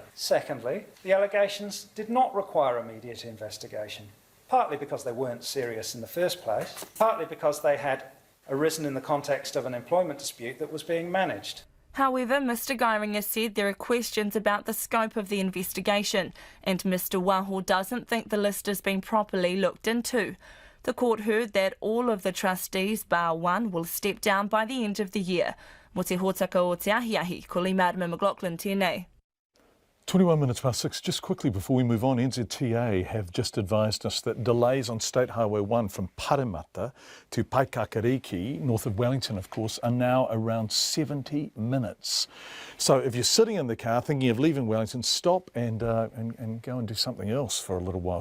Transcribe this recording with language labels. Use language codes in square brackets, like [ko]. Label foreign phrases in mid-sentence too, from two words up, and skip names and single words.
[en] Secondly, the allegations did not require immediate investigation, partly because they weren't serious in the first place, partly because they had arisen in the context of an employment dispute that was being managed. However, Mr Geiringer said there are questions about the scope of the investigation, and Mr Waho doesn't think the list has been properly looked into. The court heard that all of the trustees, bar one, will step down by the end of the year. [mi] Mo te hōtaka o te ahiahi, ko Marma McLaughlin tēnei. [en] 21 minutes past 6. Just quickly before we move on, NZTA have just advised us that delays on State Highway 1 from Parramatta to Paikakariki, north of Wellington, of course, are now around 70 minutes. So if you're sitting in the car thinking of leaving Wellington, stop and go and do something else for a little while.